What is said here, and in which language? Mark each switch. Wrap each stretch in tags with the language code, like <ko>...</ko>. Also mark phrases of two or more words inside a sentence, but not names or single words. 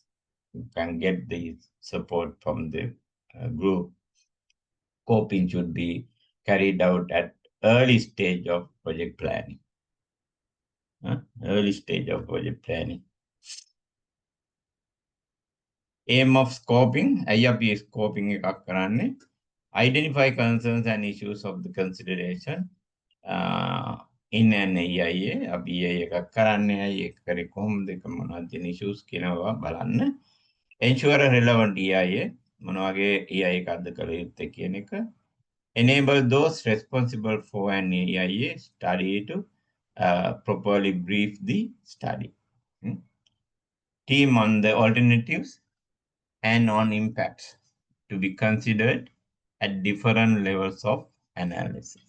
<en>You can get the support from the group. Scoping should be carried out at early stage of project planning. Early stage of project planning. Aim of scoping, IAP scoping</en> <si>එකක් කරන්නේ</si> <en>identify concerns and issues of the consideration in an EIA.</en> <si>අපි EIA එකක් කරන්නේ ඒක කරේ කොහොමද ඒක මොනවද තියෙන issues කියනවා බලන්න.</si> <en>Ensure a relevant EIA</en> <si>මොන වගේ EIA එකක්ද කළ යුත්තේ කියන එක.</si> <en>Enable those responsible for an EIA study to properly brief the study. Team on the alternatives and on impacts to be considered at different levels of analysis.</en>